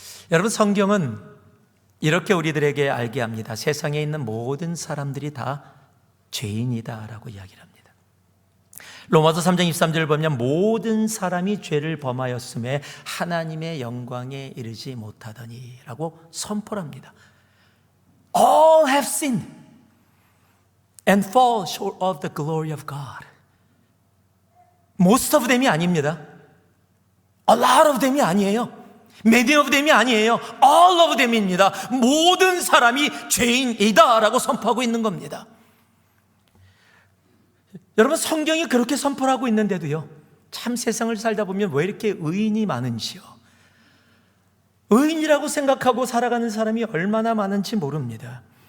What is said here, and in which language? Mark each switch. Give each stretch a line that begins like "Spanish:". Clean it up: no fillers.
Korean: 여러분, 성경은 이렇게 우리들에게 알게 합니다. 세상에 있는 모든 사람들이 다 죄인이다라고 이야기를 합니다. 로마서 3장 23절을 보면 모든 사람이 죄를 범하였음에 하나님의 영광에 이르지 못하더니 라고 선포를 합니다.
English: All have sinned and fall short of the glory of God. Most of them이
Korean: 아닙니다.
English: A lot of them이
Korean: 아니에요.
English: Many of them이
Korean: 아니에요.
English: All of them입니다.
Korean: 모든 사람이 죄인이다 라고 선포하고 있는 겁니다. 여러분, 성경이 그렇게 선포를 하고 있는데도요, 참 세상을 살다 보면 왜 이렇게 의인이 많은지요. 의인이라고 생각하고 살아가는 사람이 얼마나 많은지 모릅니다.